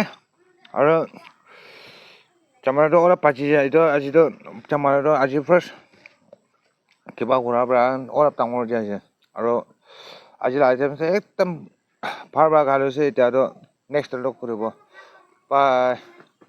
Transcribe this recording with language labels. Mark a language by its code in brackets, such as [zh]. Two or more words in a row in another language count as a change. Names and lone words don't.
[nag] Aro chamara to ora pachi jai to aji to chamara to aji first kiba kura bra ora tangor jai. Aro aji la item se ekdam bhal bra kaluche eta to next log koribo. Bye.